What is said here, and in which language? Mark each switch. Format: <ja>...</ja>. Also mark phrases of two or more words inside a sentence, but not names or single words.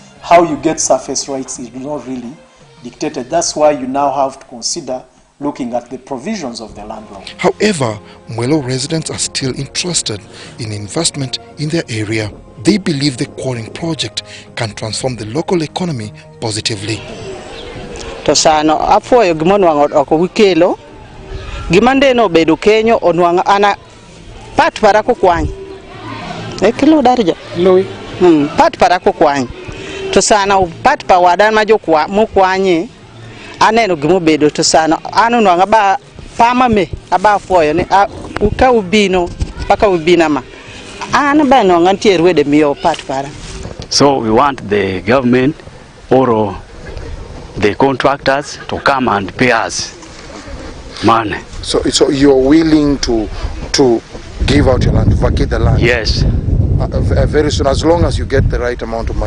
<en>How you get surface rights is not really dictated. That's why you now have to consider looking at the provisions of the land law. However, Mwelo residents are still interested in investment in their area. They believe the quarrying project can transform the local economy positively.</en> <adh>Tosano afoyo gimonwango oko wikelo gimande no bedo kenyo onwanga ana pat para ko kwany kilo darja loy pat para ko kwany to sana pat pa wadan ma jokwa mo kwanye aneno gimo bedo to sana anu nwanga ba pama me aba foyo ne uka ubino paka ubina ma ana ba no ngantier wede miyo pat para.</adh> <en>So we want the government or the contractors to come and pay us money. So you're willing to give out your land, to vacate the land? Yes. Very soon, as long as you get the right amount of money?</en>